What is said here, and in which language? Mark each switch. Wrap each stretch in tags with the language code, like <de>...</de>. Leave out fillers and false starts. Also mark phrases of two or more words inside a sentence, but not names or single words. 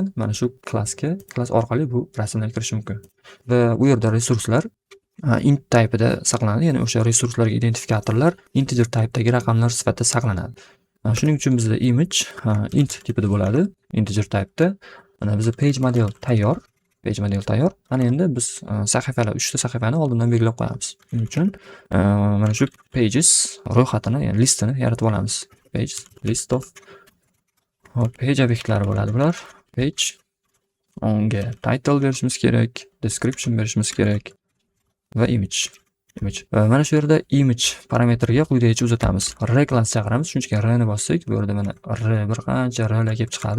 <uz>Mana shu klass orqali bu rasmlarga kirish mumkin. Va u yerda resurslar</uz> <en>int typeida</en> <uz>saqlanadi, ya'ni o'sha resurslarga identifikatorlar</uz> <en>integer type'dagi</en> <uz>raqamlar sifatida saqlanadi. Shuning uchun bizda image int tipida bo'ladi,</uz> <en>integer type'da.</en> <uz>Mana bizda</uz> <en>page model</en> <uz>tayyor. Ana endi biz sahifalar, 3 ta sahifani oldindan belgilab qo'yamiz. Shuning uchun mana shu pages ro'yxatini, ya'ni listini yaratib olamiz.</uz> <en>Page list of page</en> <uz>obyektlari bo'ladi bular. Page, unga title berishimiz kerak, description berishimiz kerak va image. Mana shu yerda image parametriga quyidagicha uzatamiz. R klass chaqiramiz. Shunchaki R ni bossak, bu yerda mana R bir qancha R lar kelib chiqadi.</uz>